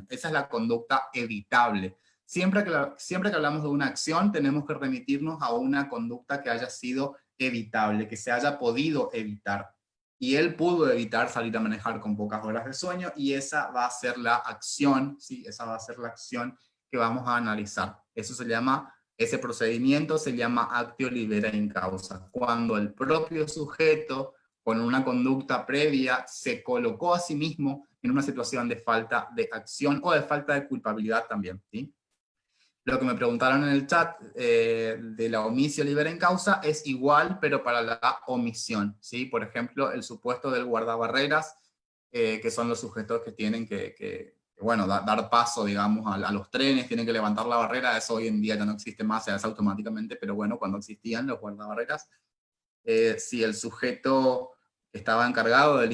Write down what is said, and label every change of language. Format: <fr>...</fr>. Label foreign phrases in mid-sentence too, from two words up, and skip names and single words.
<es>Esa es la conducta evitable. Siempre que hablamos de una acción, tenemos que remitirnos a una conducta que haya sido evitable, que se haya podido evitar. Y él pudo evitar salir a manejar con pocas horas de sueño, y esa va a ser la acción, ¿sí? Esa va a ser la acción que vamos a analizar. Ese procedimiento se llama</es> <la>actio libera in causa.</la> <es>Cuando el propio sujeto, con una conducta previa, se colocó a sí mismo en una situación de falta de acción o de falta de culpabilidad también, ¿sí? Lo que me preguntaron en el chat de la</es> <la>omisio libera in causa</la> <es>es igual, pero para la omisión, ¿sí? Por ejemplo, el supuesto del guardabarreras, que son los sujetos que tienen bueno, dar paso, digamos, a los trenes, tienen que levantar la barrera. Eso hoy en día ya no existe más, se hace automáticamente, pero bueno, cuando existían los guardabarreras, si el sujeto estaba encargado de</es>